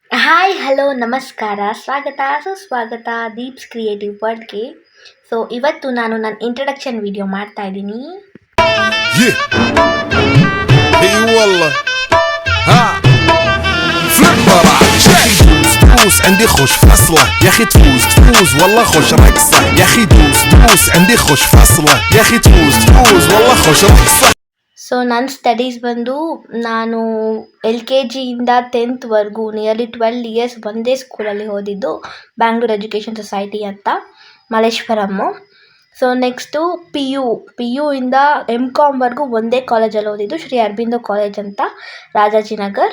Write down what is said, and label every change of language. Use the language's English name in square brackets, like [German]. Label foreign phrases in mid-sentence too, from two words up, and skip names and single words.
[Kannada] ಹಾಯ್ ಹಲೋ ನಮಸ್ಕಾರ ಸ್ವಾಗತ ಸುಸ್ವಾಗತ ದೀಪ್ಸ್ ಕ್ರಿಯೇಟಿವ್ ವರ್ಡ್ಗೆ. ಸೊ ಇವತ್ತು ನಾನು ನನ್ನ [English] introduction video [Kannada] ಮಾಡ್ತಾ ಇದ್ದೀನಿ. [Arabic] اي والله ها فليب برا دوس عندي خوش فصله يا اخي تفوز والله خوش رقصه يا اخي دوس عندي خوش فصله يا اخي تفوز والله خوش رقصه. [Kannada] ಸೊ ನನ್ನ ಸ್ಟಡೀಸ್ ಬಂದು ನಾನು LKGಯಿಂದ 10th [English] nearly 12 years [Kannada] ಒಂದೇ ಸ್ಕೂಲಲ್ಲಿ ಓದಿದ್ದು, ಬ್ಯಾಂಗ್ಳೂರ್ ಎಜುಕೇಷನ್ ಸೊಸೈಟಿ ಅಂತ, ಮಲ್ಲೇಶ್ವರಮ್ಮು. [English] so next [Kannada] ಪಿ ಯುಯಿಂದ MCOMವರೆಗೂ ಒಂದೇ ಕಾಲೇಜಲ್ಲಿ ಓದಿದ್ದು, ಶ್ರೀ ಅರಬಿಂದೋ ಕಾಲೇಜ್ ಅಂತ, ರಾಜಾಜಿನಗರ್.